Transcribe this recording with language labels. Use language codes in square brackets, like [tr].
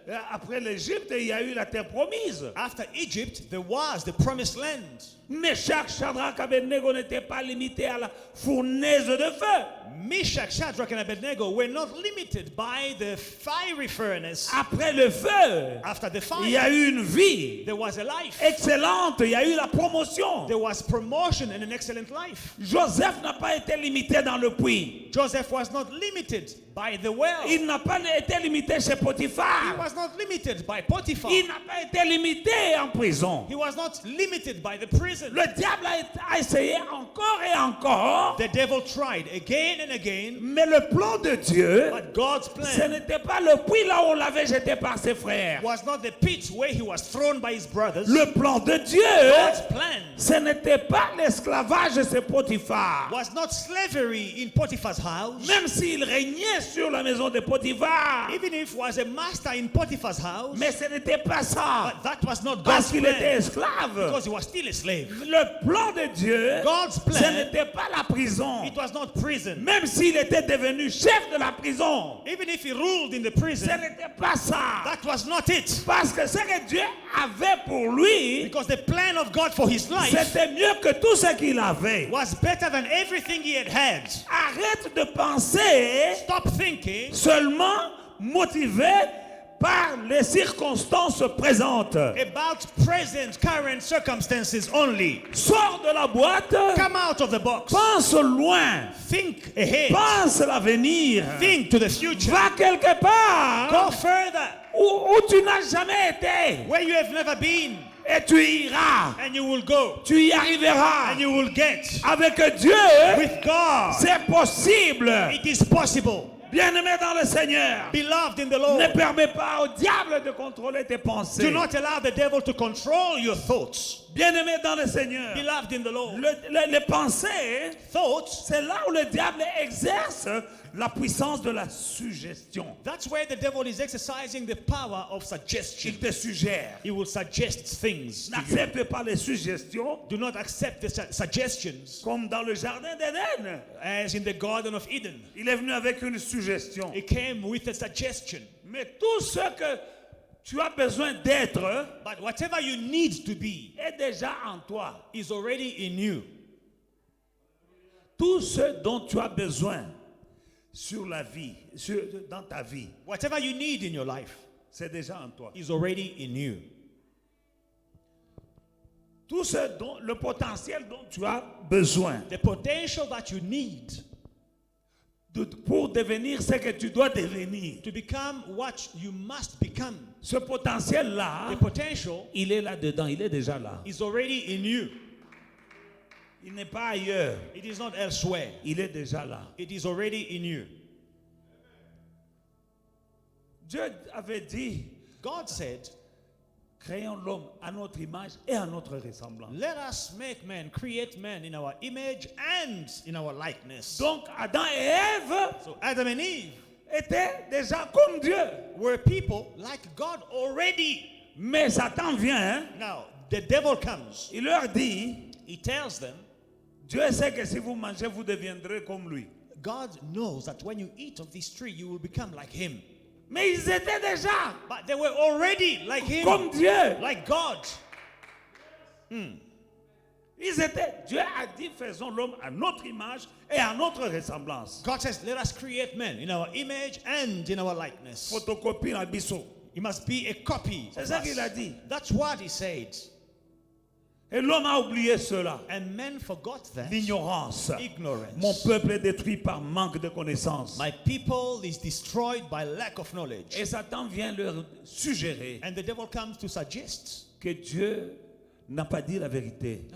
[fr] Après l'Égypte, il y a eu la terre promise. [en] After Egypt, there was the promised land. [fr] Meshach, Shadrach, Abednego n'étaient pas limités à la fournaise de feu. [en] Meshach, Shadrach, and Abednego were not limited by the fiery furnace. [fr] Après le feu, [en] After the [fr] il y a [en] fire, [fr] eu une vie [en] there was a life. [fr] excellente. Il y a eu la promotion. [en] There was promotion and an excellent life. [fr] Joseph n'a pas été limité dans le puits. [en] Joseph was not limited by the well. [fr] Il n'a pas été limité chez [en] He [fr] Potiphar. [en] was not limited by Potiphar. [fr] Il n'a pas été limité en prison. [en] He was not limited by the prison. [fr] Le diable a essayé encore et encore. [en] The devil tried again and again, [fr] Mais le plan de Dieu, [en] but God's [fr] ce [en] plan [fr] n'était pas le puits là où on l'avait jeté par ses frères. [en] was not the pit where he was thrown by his brothers. [fr] Le plan de Dieu, [en] God's plan [fr] ce n'était pas l'esclavage de ce Potiphar. [en] was not slavery in Potiphar's house. [fr] Même s'il régnait sur la maison de Potiphar. [en] Even if he was a master in Potiphar's house, [fr] Mais ce n'était pas ça. [en] but that was not [fr] Parce [en] God's [fr] qu'il était [en] plan [fr] esclave. [en] because he was still a slave. [fr] Le plan de Dieu, [en] God's [fr] ce [en] plan, [fr] n'était pas la prison. [en] it was not prison. [fr] Même s'il était devenu chef de la prison, [en] Even if he ruled in the [fr] ce [en] prison, [fr] n'était pas ça. [en] that was not it. [fr] Parce que ce que Dieu avait pour lui, [en] Because the plan of God for his life [fr] c'était mieux que tout ce qu'il avait. [en] was better than everything he had had. [fr] Arrête de penser [en] Stop thinking [fr] seulement motivé par les circonstances présentes. [en] about present, current circumstances only. [fr] Sors de la boîte, [en] Come out of the box. [fr] pense loin, [en] Think ahead. [fr] pense l'avenir, [en] Think to the future. [fr] va quelque part [en] Go further [fr] où tu n'as jamais été [en] where you have never been, [fr] et tu iras, [en] and you will go, [fr] tu y arriveras. [en] and you will get. [fr] Avec Dieu, [en] With God, [fr] c'est possible. [en] it is possible. [fr] Bien-aimé dans le Seigneur, [en] Beloved in the [fr] ne [en] Lord, [fr] permets pas au diable de contrôler tes pensées. [en] do not allow the devil to control your thoughts. [fr] Bien-aimé dans le Seigneur, [en] Beloved in the Lord, [fr] les pensées, [en] thoughts, [fr] c'est là où le diable exerce la puissance de la suggestion. [en] that's where the devil is exercising the power of suggestion. [fr] Il te suggère. [en] He will suggest things to you. [fr] N'accepte pas les suggestions [en] Do not accept the suggestions [fr] comme dans le jardin d'Éden. [en] as in the Garden of Eden. [fr] Il est venu avec une suggestion. [en] It came with a suggestion. [fr] Mais tout ce que tu as besoin d'être [en] But whatever you need to be [fr] est déjà en toi. [en] is already in you. [fr] Tout ce dont tu as besoin sur la vie, dans ta vie, [en] Whatever you need in your life [fr] c'est déjà en toi. [en] is already in you. [fr] Tout ce dont le potentiel dont tu as besoin [en] The potential that you need [fr] pour devenir ce que tu dois devenir. [en] to become what you must become. [fr] Ce potentiel-là, [en] The potential [fr] il est là-dedans, il est déjà là. [en] is already in you. [fr] Il n'est pas ailleurs, [en] It is not elsewhere. [fr] il est déjà là. [en] It is already in you. [fr] Dieu avait dit, [en] God said, [fr] créons l'homme à notre image et à notre ressemblance. [en] let us make man, create man in our image and in our likeness. [fr] Donc Adam et Ève [en] So Adam and Eve [fr] étaient déjà comme Dieu. [en] were people like God already. [fr] Mais Satan vient, hein, [en] Now, the devil comes. [fr] il leur dit, [en] He tells them, [fr] Dieu sait que si vous mangez, vous deviendrez comme lui. [en] God knows that when you eat of this tree, you will become like him. [fr] Mais ils étaient déjà [en] But they were already like him, [fr] comme Dieu. [en] like God. [fr] Dieu a dit, faisons l'homme à notre image et à notre ressemblance. [en] God says, let us create men in our image and in our likeness. [ln] Photocopie na biso. [en] It must be a copy. [fr] C'est [en] of [fr] ça [en] us. [fr] qu'il a dit. [en] That's what he said. [fr] Et l'homme a oublié cela. [en] And men forgot that. [fr] L'ignorance. [en] Ignorance. [fr] Mon peuple est détruit par manque de connaissances. [en] My people is destroyed by lack of knowledge. [fr] Et Satan vient leur suggérer [en] And the devil comes to suggest, [fr] que Dieu n'a pas dit la vérité.